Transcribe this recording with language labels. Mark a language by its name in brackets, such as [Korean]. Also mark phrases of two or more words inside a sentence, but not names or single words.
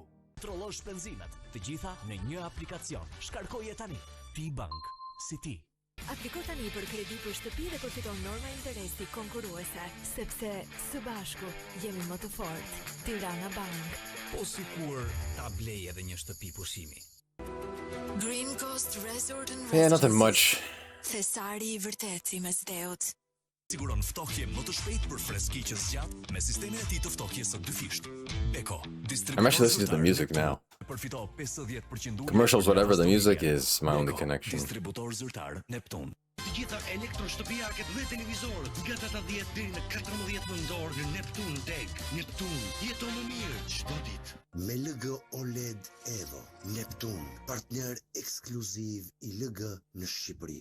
[Albanian] Kontrollosh benzinat, të gjitha në një aplikacion. Shkarkoje tani. Ti Bank, si ti. Apliko tani për kredi për shtëpi dhe përfiton norma interesi konkurruese, sepse së bashku jemi më të fortë. Tirana Bank. Po sikur ta blej edhe një shtëpi pushimi. Green Coast Resort and [English] Yeah, nothing much. [Albanian] Thesari I vërtet I mesdheut. Siguron ftohje më të shpejtë për freski që zgjat me sistemin e tij të ftohjes së dyfisht. Eko, [English] I'm actually listening to the music now. [Albanian] Përfito 50% [English] Commercials, whatever the music is, my only connection. [Albanian] Distributor zyrtar Neptun. Të gjitha elektroshtëpiaket dhe televizorët nga 18 deri në 14 nëntor në Neptun Tech. Neptun, jeto më mirë çdo ditë. Me LG OLED Evo, Neptun, partner ekskluziv I LG në Shqipëri.